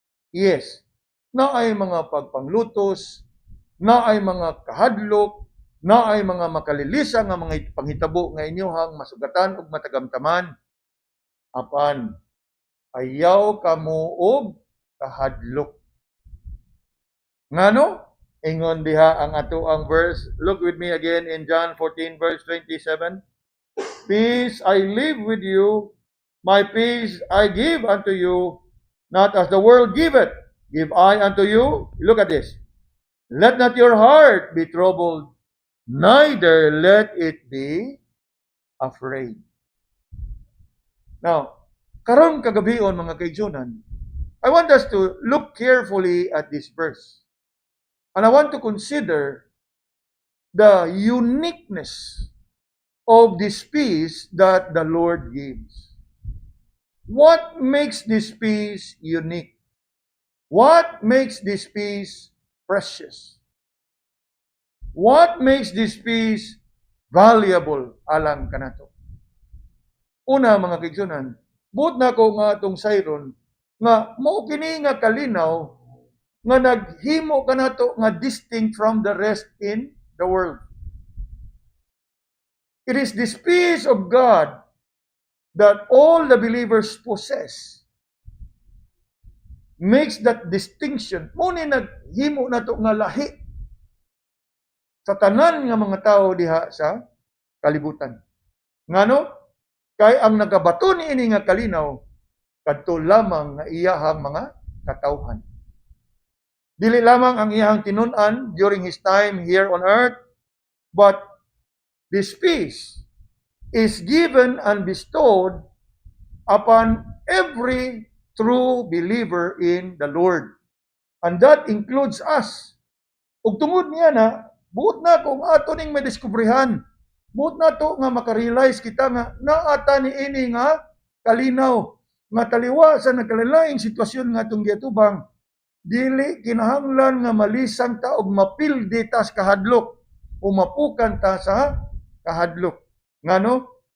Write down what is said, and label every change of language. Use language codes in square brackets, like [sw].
[ceb] Yes, na ay mga pagpanglutos, na ay mga kahadlok, na ay mga makalilisa nga mga panghitabo nga inyuhang masugatan ug matagamtaman. Apan ayaw kamo og kahadlok. Ngano? Ingon diha ang ato ang verse. [en] Look with me again in John 14 verse 27. Peace I leave with you, my peace I give unto you, not as the world giveth, give I unto you. Look at this. Let not your heart be troubled, neither let it be afraid. Now, [ceb] karon kagabion mga kaigsunan, [en] I want us to look carefully at this verse. And I want to consider the uniqueness of this peace that the Lord gives. What makes this peace unique? What makes this peace precious? What makes this peace valuable [ceb] alang kanato? Una mga kaigsunan, buot na ko nga itong sayron, nga mao kini nga kalinaw, nga naghimo kanato nga [en] distinct from the rest in the world. It is this peace of God that all the believers possess. Makes that distinction. [ceb] Muna naghimo nato nga lahi sa tanan nga mga tao diha sa kalibutan. Ngano? Kay ang nagabato ni ini nga kalinaw, kadto lamang nga iyahang mga katawhan. Dili lamang ang iyahang tinun-an [en] during his time here on earth, but this peace is given and bestowed upon every true believer in the Lord. And that includes us. [ceb] Ug tungod niya na, buot na kung ato ning madiskubrihan, buot na to nga makarealize kita nga naata ni ini nga kalinaw, nga taliwa sa nagkalain sitwasyon nga itong giatubang, dili kinahanglan nga malisang ta og mapildi ta sa kahadlok o mapukan ta sa kahadlok. Ngano?